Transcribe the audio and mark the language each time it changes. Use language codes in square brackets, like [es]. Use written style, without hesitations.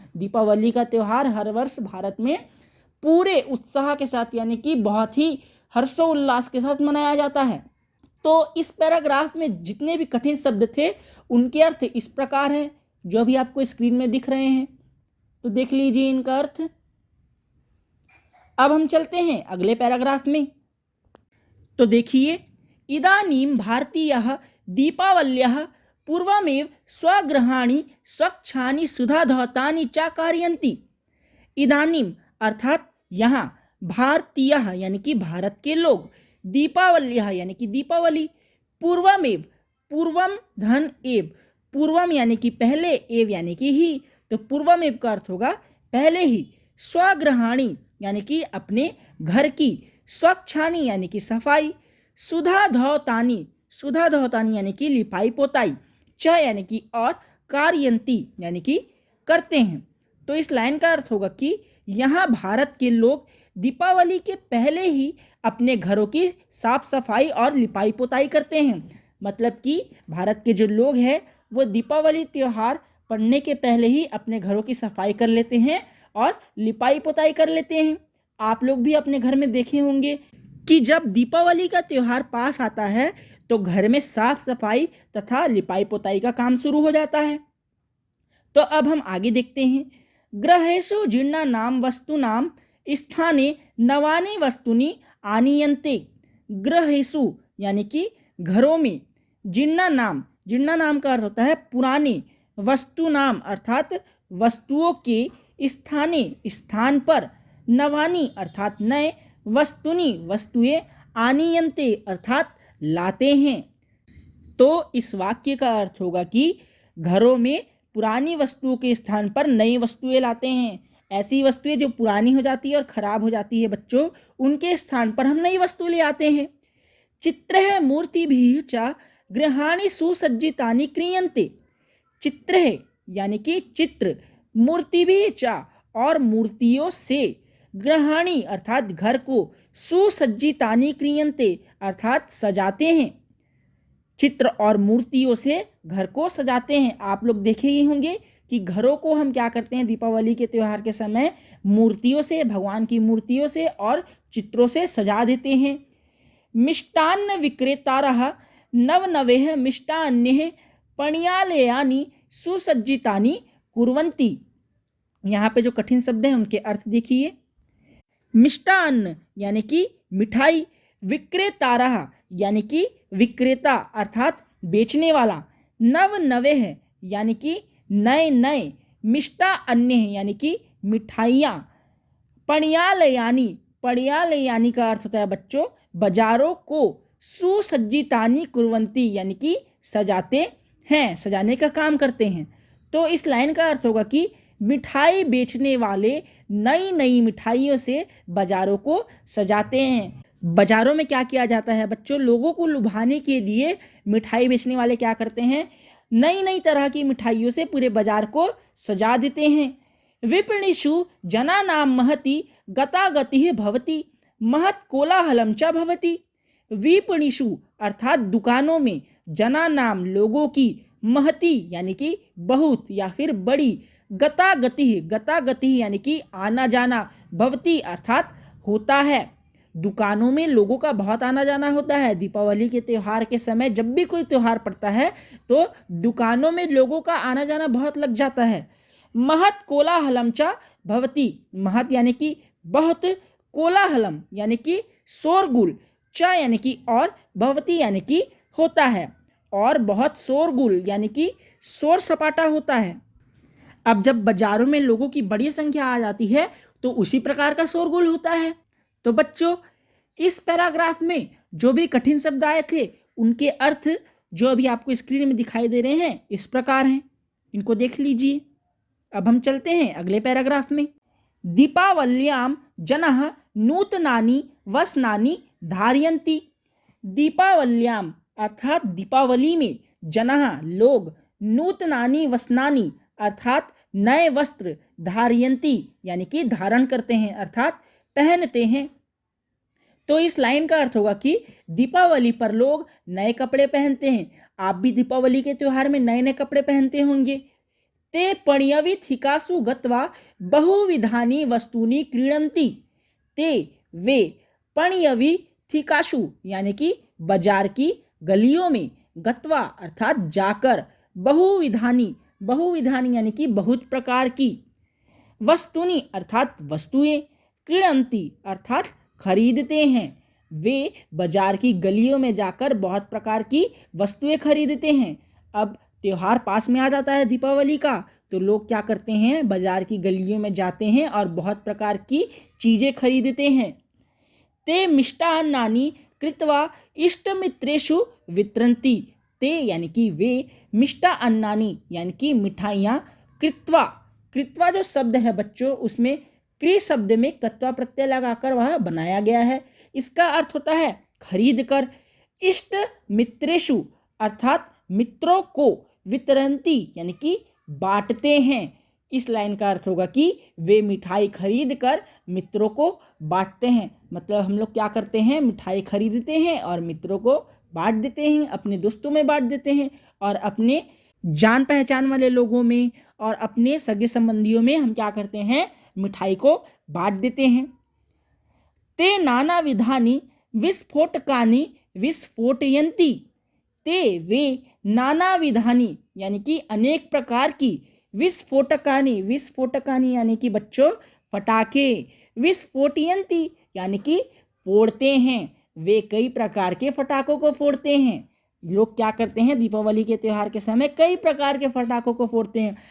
[hi] दीपावली का त्यौहार हर वर्ष भारत में पूरे उत्साह के साथ यानी कि बहुत ही हर्षोल्लास के साथ मनाया जाता है। तो इस पैराग्राफ में जितने भी कठिन शब्द थे उनके अर्थ इस प्रकार है जो भी आपको स्क्रीन में दिख रहे हैं, तो देख लीजिए इनका अर्थ। अब हम चलते हैं अगले पैराग्राफ में। तो देखिए, [sa] इदानीं भारतीयः दीपावल्याः पूर्वमेव स्वगृहाणि स्वच्छानि सुधाधौतानि च कारयन्ति। [hi] इदानीं अर्थात यहाँ, भारतीयः यानी कि भारत के लोग, दीपावल्याः यानी कि दीपावली, पूर्वमेव, पूर्वम धन एव, पूर्वम यानी कि पहले, एव यानी कि ही, तो पूर्वमेव का अर्थ होगा पहले ही, स्वगृहाणि यानी कि अपने घर की, स्वच्छानि यानी कि सफाई, सुधा धौतानी, सुधा धौतानी यानी कि लिपाई पोताई, च यानी कि और, कारयंती यानी कि करते हैं। तो इस लाइन का अर्थ होगा कि यहाँ भारत के लोग दीपावली के पहले ही अपने घरों की साफ सफाई और लिपाई पोताई करते हैं। मतलब कि भारत के जो लोग हैं वो दीपावली त्यौहार पड़ने के पहले ही अपने घरों की सफाई कर लेते हैं और लिपाई पोताई कर लेते हैं। आप लोग भी अपने घर में देखे होंगे कि जब दीपावली का त्यौहार पास आता है तो घर में साफ सफाई तथा लिपाई पोताई का काम शुरू हो जाता है। तो अब हम आगे देखते हैं। [sa] गृहेषु जीर्णानां वस्तूनां स्थाने नवानि वस्तूनि आनीयन्ते। [hi] गृहेषु यानी कि घरों में, जीर्णानां, जीर्णानां का अर्थ होता है पुराने, वस्तूनां अर्थात वस्तुओं के, स्थाने स्थान पर, नवानि अर्थात नए, वस्तुनि वस्तुएं, आनीयन्ते अर्थात लाते हैं। तो इस वाक्य का अर्थ होगा कि घरों में पुरानी वस्तुओं के स्थान पर नई वस्तुएं लाते हैं। ऐसी वस्तुएं जो पुरानी हो जाती है और खराब हो जाती है बच्चों, उनके स्थान पर हम नई वस्तु ले आते हैं। [sa] चित्रः मूर्तिभिः च गृहाणि सुसज्जितानि क्रियन्ते। [hi] चित्र है यानी कि चित्र, मूर्ति भी चा और मूर्तियों से, गृहाणी अर्थात घर को, सुसज्जितानि क्रियन्ते अर्थात सजाते हैं। चित्र और मूर्तियों से घर को सजाते हैं। आप लोग देखे ही होंगे कि घरों को हम क्या करते हैं दीपावली के त्यौहार के समय, मूर्तियों से, भगवान की मूर्तियों से और चित्रों से सजा देते हैं। [sa] मिष्टान्न विक्रेतारः नवनवेः मिष्टान्यैः पण्यालयानि सुसज्जितानि कुर्वन्ति। [hi] यहाँ पे जो कठिन शब्द हैं उनके अर्थ देखिए। मिष्टान्न यानी कि मिठाई, विक्रेतारः यानी कि विक्रेता अर्थात बेचने वाला, नवनवेः यानी कि नए नए, मिष्टान्य यानी कि मिठाइयाँ, पण्यालयानि, पण्यालयानि का अर्थ होता है बच्चों बाजारों को, सुसज्जितानि कुर्वन्ति यानी कि सजाते हैं, सजाने का काम करते हैं। तो इस लाइन का अर्थ होगा कि मिठाई बेचने वाले नई नई मिठाइयों से बाजारों को सजाते हैं। बाजारों में क्या किया जाता है बच्चों, लोगों को लुभाने के लिए मिठाई बेचने वाले क्या करते हैं, नई नई तरह की मिठाइयों से पूरे बाजार को सजा देते हैं। [sa] विपणिषु जनानां महति गतागतिः भवति, महत् कोलाहलं च भवति। [hi] विपणिषु अर्थात दुकानों में, जनानाम लोगों की, महति यानी कि बहुत या फिर बड़ी, गतागति, गतागति यानी कि आना जाना, भवति अर्थात होता है। दुकानों में लोगों का बहुत आना जाना होता है। दीपावली के त्यौहार के समय जब भी कोई त्यौहार पड़ता है तो दुकानों में लोगों का आना जाना बहुत लग जाता है। [sa] महत् कोलाहलम च भवति, [hi] महत् यानी कि बहुत, कोलाहलम यानी कि शोरगुल, च यानी कि और, भवति यानी कि होता है, और बहुत शोरगुल यानी कि शोर सपाटा होता है। अब जब बाजारों में लोगों की बड़ी संख्या आ जाती है तो उसी प्रकार का शोरगुल होता है। तो बच्चों इस पैराग्राफ में जो भी कठिन शब्द आए थे उनके अर्थ जो अभी आपको स्क्रीन में दिखाई दे रहे हैं इस प्रकार हैं, इनको देख लीजिए। अब हम चलते हैं अगले पैराग्राफ में। [sa] दीपावल्याम जनः नूतनानि वस्त्राणि धारयन्ति। [hi] दीपावल्याम अर्थात दीपावली में, जनः लोग, नूतनानि वस्त्राणि अर्थात नए वस्त्र, धारयन्ति यानी कि धारण करते हैं अर्थात पहनते हैं। तो इस लाइन का अर्थ होगा कि दीपावली पर लोग नए कपड़े पहनते हैं। आप भी दीपावली के त्यौहार में नए नए कपड़े पहनते होंगे। [sa] ते पण्यविथिकासु गत्वा बहुविधानि वस्तूनि क्रीणन्ति। [hi] ते वे, पण्यविथिकासु यानी कि बाजार की गलियों में, गत्वा अर्थात जाकर, बहुविधानि, बहुविधानि यानी कि बहुत प्रकार की, वस्तुनि अर्थात वस्तुएं, क्रीणन्ति अर्थात खरीदते हैं। वे बाजार की गलियों में जाकर बहुत प्रकार की वस्तुएं खरीदते हैं। अब त्योहार पास में आ जाता है दीपावली का, तो लोग क्या करते हैं, बाजार की गलियों में जाते हैं और बहुत प्रकार की चीजें खरीदते हैं। [sa] ते मिष्टान्नानि कृत्वा इष्टमित्रेषु वितरन्ति। [hi] ते यानी कि वे, मिष्टान्नानि यानी कि मिठाइयाँ, कृत्वा, कृत्वा जो शब्द है बच्चों उसमें क्रि शब्द में कत्वा प्रत्यय लगाकर वह बनाया गया है। इसका अर्थ होता है खरीद कर। इष्ट मित्रेषु अर्थात मित्रों को, वितरन्ति यानी कि बांटते हैं। इस लाइन का अर्थ होगा कि वे मिठाई खरीद कर मित्रों को बांटते हैं। मतलब हम लोग क्या करते हैं, मिठाई खरीदते हैं और मित्रों को बांट देते हैं, अपने दोस्तों में बांट देते हैं और अपने जान पहचान वाले लोगों में और अपने सगे संबंधियों में हम क्या करते हैं, मिठाई को बांट देते हैं। [sa] ते नाना विधानि विस्फोटकानि विस्फोटयन्ति। [hi] ते वे, नाना विधानि यानी कि अनेक प्रकार की, विस्फोटकानि, विस्फोटकानि यानी कि बच्चों फटाके, विस्फोटयन्ति यानी कि फोड़ते हैं। वे कई प्रकार के फटाकों को फोड़ते हैं। लोग क्या करते हैं, दीपावली के त्यौहार के समय कई प्रकार के फटाकों को फोड़ते हैं।